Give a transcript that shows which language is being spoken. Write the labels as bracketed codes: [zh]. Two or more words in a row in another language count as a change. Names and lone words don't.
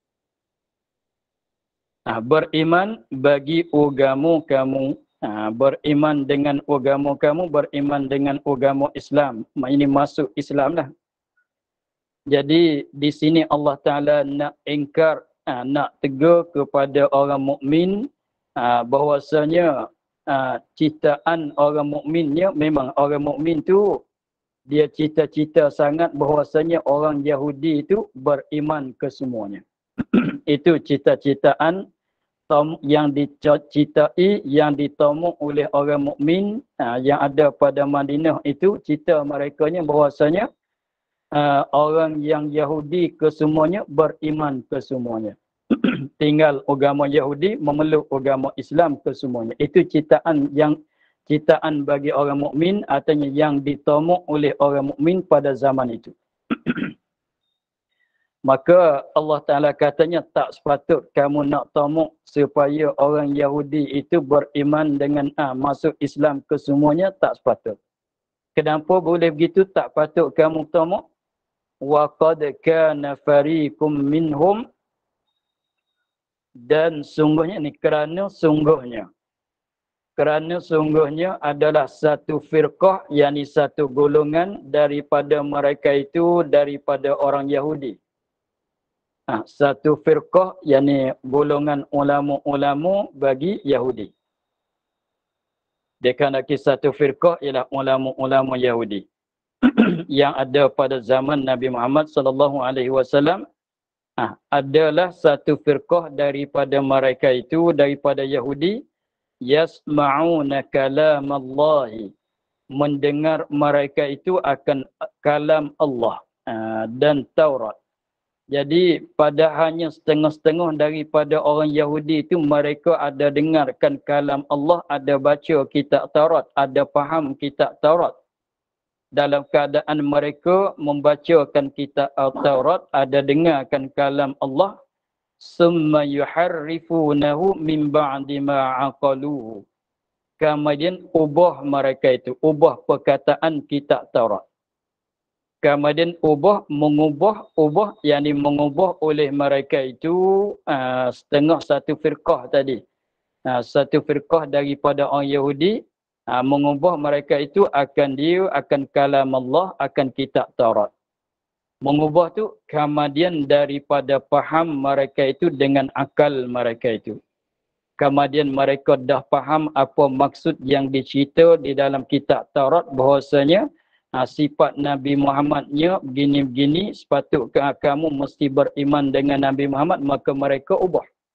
[ms] Beriman bagi agama kamu, beriman dengan agama kamu, beriman dengan agama Islam. Ini masuk Islam lah. Jadi di sini Allah Ta'ala nak ingkar, nak tegur kepada orang mukmin bahwasanya citaan orang mukminnya, memang orang mukmin tu dia cita-cita sangat bahwasanya orang Yahudi itu beriman kesemuanya. Itu cita-citaan yang dicitai, yang ditomok oleh orang mukmin yang ada pada Madinah itu. Cita merekanya bahwasanya orang yang Yahudi kesemuanya beriman kesemuanya. Tinggal agama Yahudi memeluk agama Islam kesemuanya. Itu citaan bagi orang mukmin, artinya yang ditomok oleh orang mukmin pada zaman itu. Maka Allah Ta'ala katanya tak sepatut kamu nak tamak supaya orang Yahudi itu beriman dengan masuk Islam kesemuanya, tak sepatut. Kenapa boleh begitu? Tak patut kamu tamak. [ar] وقد كان فريق منهم, [ms] dan sungguhnya ni kerana sungguhnya adalah satu firqah, yakni satu golongan daripada mereka itu, daripada orang Yahudi. Satu firqah, yakni golongan ulama-ulama bagi Yahudi. Dia kan lagi satu firqah ialah ulama-ulama Yahudi yang ada pada zaman Nabi Muhammad [ar] صلى الله عليه وسلم. [ms] Adalah satu firqah daripada mereka itu, daripada Yahudi, [ar] يسمعون كلام الله, [ms] mendengar mereka itu akan kalam Allah dan Taurat. Jadi pada hanya setengah-setengah daripada orang Yahudi itu mereka ada dengarkan kalam Allah, ada baca kitab Taurat, ada faham kitab Taurat. Dalam keadaan mereka membacakan kitab Taurat, ada dengarkan kalam Allah, [ar] ثم يحرفونه من بعد ما عقلوه. [ms] Kemudian ubah mereka itu, ubah perkataan kitab Taurat. Kemudian mengubah oleh mereka itu setengah satu firqah tadi. Satu firqah daripada orang Yahudi, mengubah mereka itu akan kalam Allah, akan kitab Taurat. Mengubah tu kemudian daripada faham mereka itu dengan akal mereka itu. Kemudian mereka dah faham apa maksud yang dicerita di dalam kitab Taurat, bahawasanya sifat Nabi Muhammadnya begini-begini, sepatutnya kamu mesti beriman dengan Nabi Muhammad, maka mereka ubah.